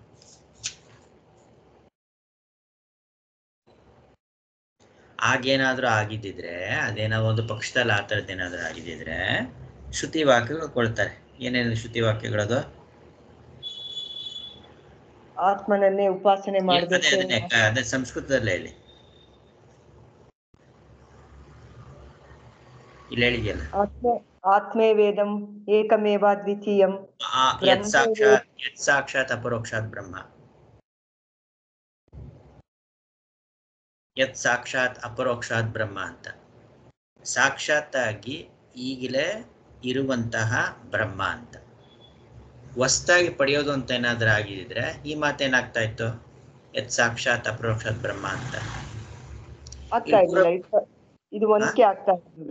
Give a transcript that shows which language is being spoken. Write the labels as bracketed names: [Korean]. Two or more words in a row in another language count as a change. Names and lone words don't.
[Kannada] ಆಗೇನಾದ್ರೂ ಆಗಿದ್ದಿದ್ರೆ, ಅದೇನೋ ಒಂದು ಪಕ್ಷದಲ್ಲಿ ಆ ಥರದ್ದೇನಾದ್ರೂ ಆಗಿದ್ದಿದ್ರೆ ಶ್ರುತಿ ವಾಕ್ಯಗಳು ಕೊಡ್ತಾರೆ. ಏನೇನು ಶ್ರುತಿ ವಾಕ್ಯಗಳದು? ಆತ್ಮನನ್ನೇ ಉಪಾಸನೆ ಮಾಡಬೇಕು. ಅದೇ ಸಂಸ್ಕೃತದಲ್ಲೇ ಇಲ್ಲಿ ಹೇಳಿದೆಯಲ್ಲ, [Sanskrit] ಆತ್ಮೇ ವೇದಂ ಏಕಮೇವ ದ್ವಿತೀಯಂ ಯತ್ ಸಾಕ್ಷಾತ್ ಅಪರೋಕ್ಷಾತ್ ಬ್ರಹ್ಮ. ಯತ್ ಸಾಕ್ಷಾತ್ ಅಪರೋಕ್ಷಾತ್ ಬ್ರಹ್ಮ ಅಂತ. [Kannada] ಸಾಕ್ಷಾತ್ತಾಗಿ ಈಗಲೇ ಇರುವಂತಹ ಬ್ರಹ್ಮ ಅಂತ. ಹೊಸದಾಗಿ ಪಡೆಯೋದು ಅಂತ ಏನಾದ್ರೂ ಆಗಿದ್ರೆ ಈ ಮಾತೇನಾಗ್ತಾ ಇತ್ತು? [Sanskrit] ಯತ್ ಸಾಕ್ಷಾತ್ ಅಪರೋಕ್ಷಾತ್ ಬ್ರಹ್ಮ ಅಂತ [Kannada] ಆಗ್ತಾ ಇರ್ಲಿಲ್ಲ. ಇದು ಹೊಂದಿಕೆ ಆಗ್ತಾ ಇರ್ಲಿಲ್ಲ.